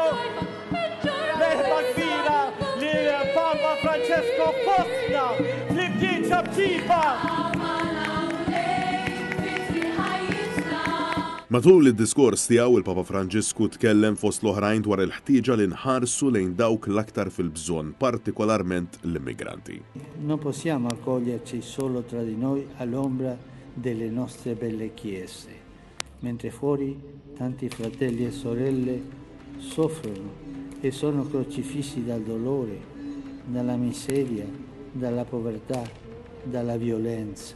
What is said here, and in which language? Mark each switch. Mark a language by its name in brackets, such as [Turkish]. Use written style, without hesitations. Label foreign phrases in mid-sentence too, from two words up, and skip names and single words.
[Maltese] Merħba kbira li Papa Franġisku fostna fl-imkien ċabċiba! Matul id-diskors tiegħu il-Papa Franġisku tkellem fost l-oħrajn dwar il-ħtieġa li nħarsu lejn dawk l-aktar fil-bżonn, partikolarment l-immigranti. [Italian] Non possiamo accoglierci solo tra di noi all'ombra delle nostre belle chiese, mentre fuori tanti fratelli e sorelle soffrono e sono crocifissi dal dolore, dalla miseria, dalla povertà, dalla violenza.